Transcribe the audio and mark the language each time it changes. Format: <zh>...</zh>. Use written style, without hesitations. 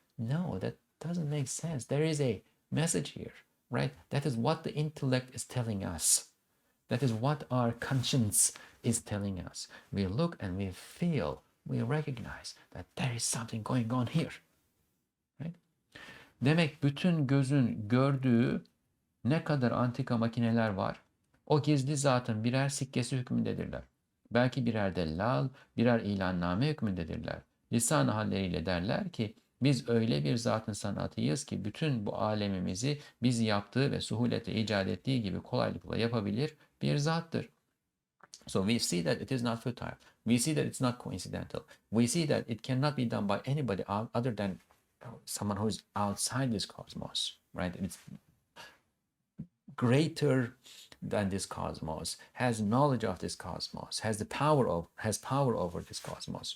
<en>No, that doesn't make sense. There is a message here, right? That is what the intellect is telling us. That is what our conscience is telling us. We look and we feel, we recognize that there is something going on here, right?</en> <tr>Demek bütün gözün gördüğü ne kadar antika makineler var, o gizli zatın birer sikkesi hükmündedirler. Belki birer dellal, birer ilanname hükmündedirler. Lisan-ı halleriyle derler ki, biz öyle bir zatın sanatıyız ki bütün bu alemimizi biz yaptığı ve suhuletle icat ettiği gibi kolaylıkla yapabilir bir zattır.</tr> <en>So we see that it is not futile. We see that it's not coincidental. We see that it cannot be done by anybody other than someone who is outside this cosmos, right? It's greater than this cosmos, has knowledge of this cosmos, has power over this cosmos.</en>